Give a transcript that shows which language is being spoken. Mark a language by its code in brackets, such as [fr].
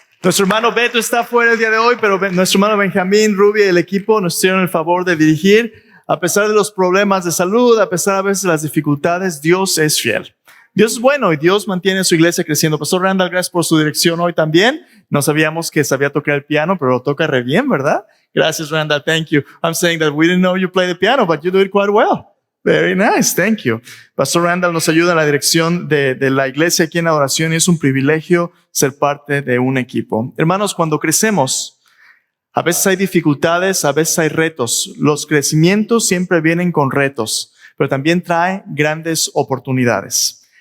[es] Nuestro hermano Beto está fuera el día de hoy, pero nuestro hermano Benjamín, Ruby y el equipo nos hicieron el favor de dirigir. A pesar de los problemas de salud, a pesar a veces de las dificultades, Dios es fiel. Dios es bueno y Dios mantiene su iglesia creciendo. Pastor Randall, gracias por su dirección hoy también. No sabíamos que sabía tocar el piano, pero lo toca re bien, ¿verdad? Gracias, [en] Randall. Thank you. I'm saying that we didn't know you play the piano, but you do it quite well. Very nice. Thank you. [es] Pastor Randall nos ayuda en la dirección de la iglesia aquí en adoración y es un privilegio ser parte de un equipo. Hermanos, cuando crecemos, a veces hay dificultades, a veces hay retos. Los crecimientos siempre vienen con retos, pero también trae grandes oportunidades.